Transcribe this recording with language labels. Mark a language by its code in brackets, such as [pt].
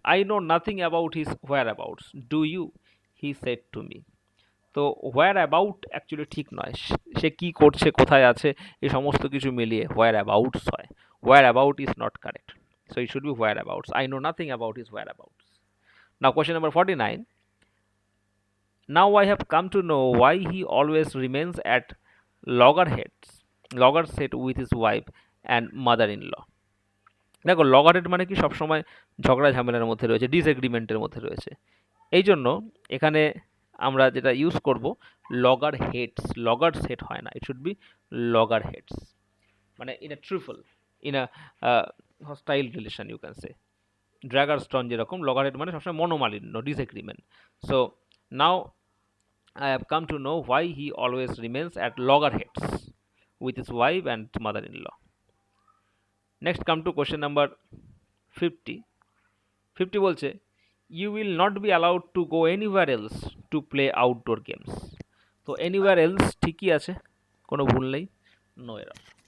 [en] I know nothing about his whereabouts, do you, he said to me. [bn] তো হোয়ার about actually ঠিক নয়, সে কি করছে, কোথায় আছে, এই সমস্ত কিছু মিলিয়ে হোয়ার অ্যাবাউটস হয়। [en] Whereabout is not correct, so it should be whereabouts. I know nothing about his whereabouts. Now question number 49। Now I have come to know why he always remains at loggerheads with his wife and mother-in-law. [bn] দেখো লগারেড মানে কি সবসময় ঝগড়া ঝামেলার মধ্যে রয়েছে, ডিসএগ্রিমেন্টের মধ্যে রয়েছে। এই জন্য এখানে আমরা যেটা ইউজ করব [en] loggerhead [bn] হয় না, [en] It should be loggerheads, মানে in a triple, in a hostile relation you can say. [bn] ড্র্যাগারস্টন যেরকম, লগারেড মানে সবসময় মনোমালিন্য, disagreement. [en] So now I have come to know why he always remains at loggerheads with his wife and mother-in-law. Next come to question number 50. 50 [bn] বলছে [en] you will not be allowed to go anywhere else to play outdoor games. [bn] তো [en] anywhere else [bn] ঠিকই আছে, কোনো ভুল নেই, [en] No error.